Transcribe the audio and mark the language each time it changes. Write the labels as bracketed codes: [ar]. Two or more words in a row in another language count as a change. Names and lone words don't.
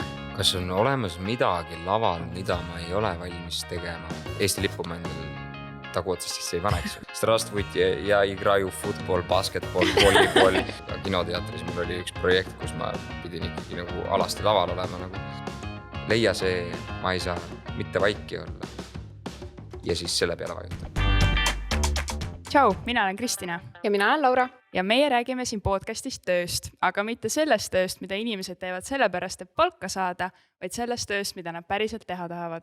[et] Kas on olemas midagi laval, mida ma ei ole valmis tegema? Eesti lippu ma endal taguotsast sisse ei paneks. [ru] Здравствуйте, я играю в футбол, баскетбол, volleyball. [et] Kinoteatris mul oli üks projekt, kus ma pidin ikkagi nagu alasti laval olema. Leia see, ma ei saa mitte vaiki olla. Ja siis selle peale vajuta. Tšau, mina olen Kristina. Ja mina olen Laura. Ja meie räägime siin podcastist tööst, aga mitte sellest tööst, mida inimesed teevad sellepärast, et palka saada, vaid sellest tööst, mida nad päriselt teha tahavad.